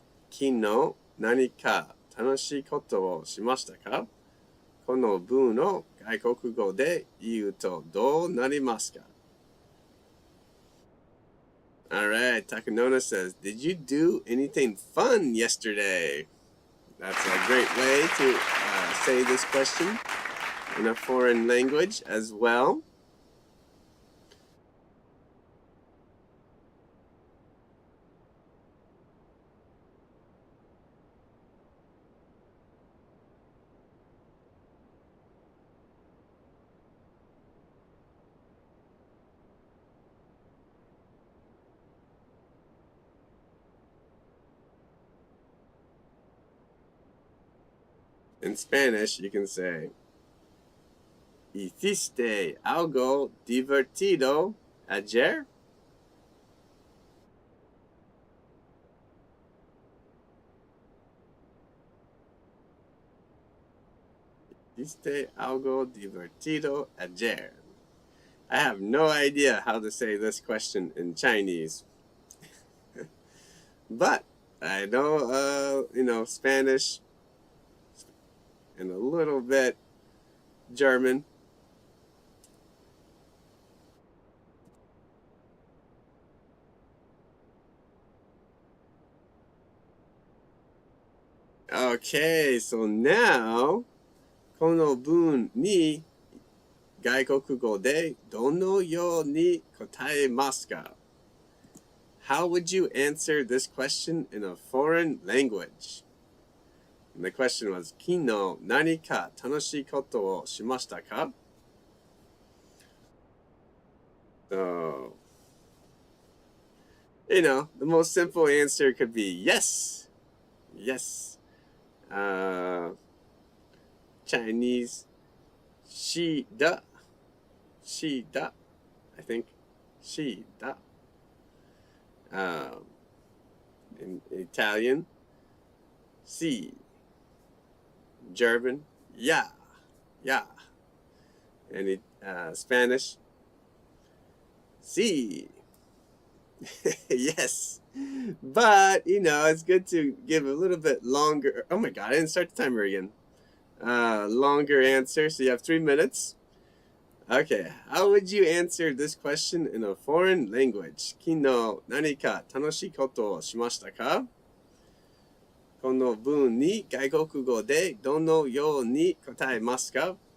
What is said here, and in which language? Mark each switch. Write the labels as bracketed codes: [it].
[ja] 昨日何か楽しいことをしましたか？この文を外国語で言うとどうなりますか？ [en] Alright, Takanona says, did you do anything fun yesterday? That's a great way to say this question in a foreign language as well. In Spanish, you can say, [es] ¿Hiciste algo divertido ayer? ¿Hiciste algo divertido ayer? [en] I have no idea how to say this question in Chinese. But I know, Spanish and a little bit German. Okay, so now, [ja] この文に外国語でどのように答えますか? [en] How would you answer this question in a foreign language? And the question was, [ja] 昨日何か楽しいことをしましたか? [en] So, the most simple answer could be yes. Yes. Chinese, しだ.I think しだ. In Italian, si. German, yeah. And Spanish, si. Yes. But, it's good to give a little bit longer. Oh my God, I didn't start the timer again. Longer answer. So you have 3 minutes. Okay, how would you answer this question in a foreign language? [ja] 昨日何か楽しいことをしましたか? この文に外国語でどのように答えますか?